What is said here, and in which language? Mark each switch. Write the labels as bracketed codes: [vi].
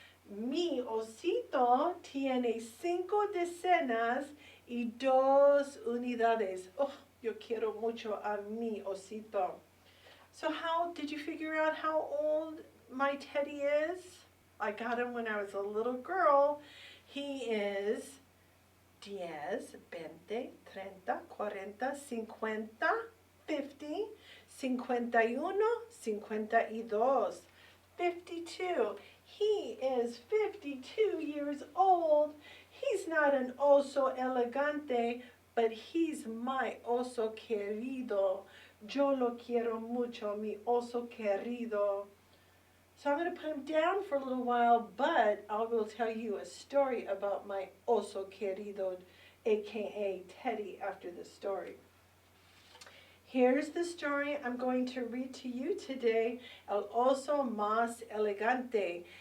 [es] Mi osito tiene 5 decenas y 2 unidades. Oh, yo quiero mucho a mi osito. [en] So how did you figure out how old my teddy is? I got him when I was a little girl. He is 10, 20, 30, 40, 50, 50, 51, 52, 52. He is 52 years old. He's not an [es] oso elegante, [en] but he's my [es] oso querido. Yo lo quiero mucho, mi oso querido. [en] So I'm going to put him down for a little while, but I will tell you a story about my [es] oso querido, [en] aka Teddy, after the story. Here's the story I'm going to read to you today, El Oso Más Elegante.